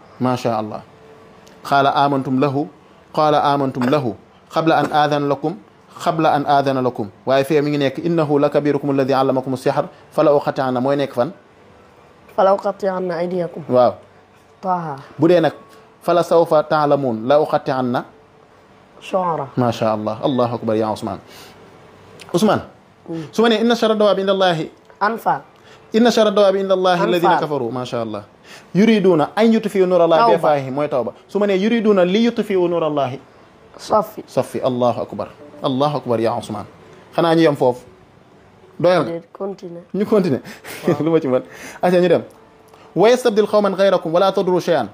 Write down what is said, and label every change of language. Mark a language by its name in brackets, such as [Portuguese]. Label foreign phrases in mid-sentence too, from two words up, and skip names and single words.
[Arabic] ما شاء الله قال آمنتم له قال آمنتم له قبل أن آذن لكم [Wolof] waaye fee mi ngi nekk [Arabic] إنه لكبيركم الذي علمكم السحر فلأقطعن [Wolof] mooy nekk fan [Arabic] فلأقطعن أيديكم [Wolof] waaw taha bu dee nag [Arabic] فلسوف تعلمون لأقطعن shuara ما شاء الله الله أكبر يا Ousmane [Wolof] su ma nee [Arabic] إن شر الدواب عند الله anfa إن شر الدواب عند الله الذين كفروا ما شاء الله يريدون أن يطفئوا نور الله بأفواههم [Wolof] mooy tawba su ma nee [Arabic] يريدون ليطفئوا نور الله صفي الله أكبر يا Ousmane [Wolof] xanaa ñu yem foofu doyal ñu continuer lu ma ci mën aca ñu dem [Arabic] ويستبدل قوما غيركم ولا تضروه شيئا